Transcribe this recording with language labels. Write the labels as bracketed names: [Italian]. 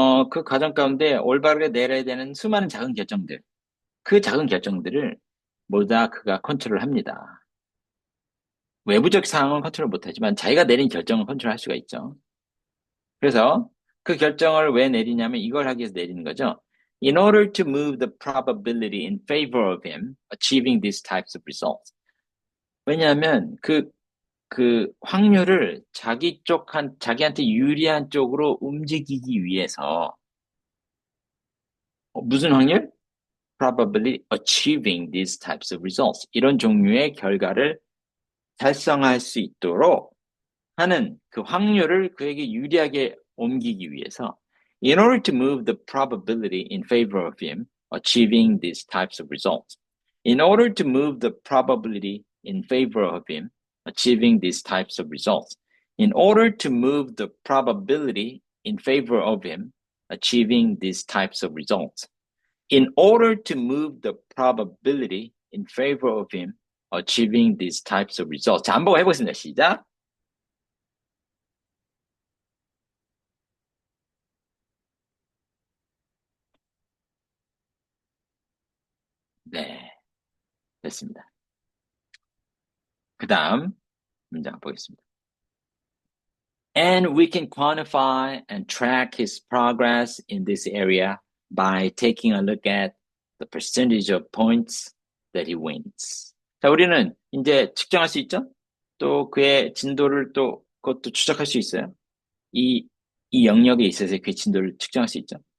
[Korean] 그 과정 가운데 올바르게 내려야 되는 수많은 작은 결정들. 그 작은 결정들을 모두 다 그가 컨트롤 합니다. 외부적 상황은 컨트롤 못하지만 자기가 내린 결정을 컨트롤할 수가 있죠. 그래서 그 결정을 왜 내리냐면 이걸 하기 위해서 내리는 거죠. [English] In order to move the probability in favor of him achieving these types of results. [Korean] 왜냐하면 그 확률을 자기한테 유리한 쪽으로 움직이기 위해서 무슨 확률? [English] probability achieving these types of results. [Korean] 이런 종류의 결과를 달성할 수 있도록 하는 그 확률을 그에게 유리하게 옮기기 위해서 [English] in order to move the probability in favor of him achieving these types of results. In order to move the probability in favor of him achieving these types of results. In order to move the probability in favor of him achieving these types of results. In order to move the probability in favor of him achieving these types of results. [Korean] 자, 한번 해보겠습니다. 시작. 네, 됐습니다. 그 다음 문장 보겠습니다. [English] And we can quantify and track his progress in this area by taking a look at the percentage of points that he wins. [Korean] 자, 우리는 이제 측정할 수 있죠? 또 그의 진도를 또 그것도 추적할 수 있어요. 이 영역에 있어서 그의 진도를 측정할 수 있죠.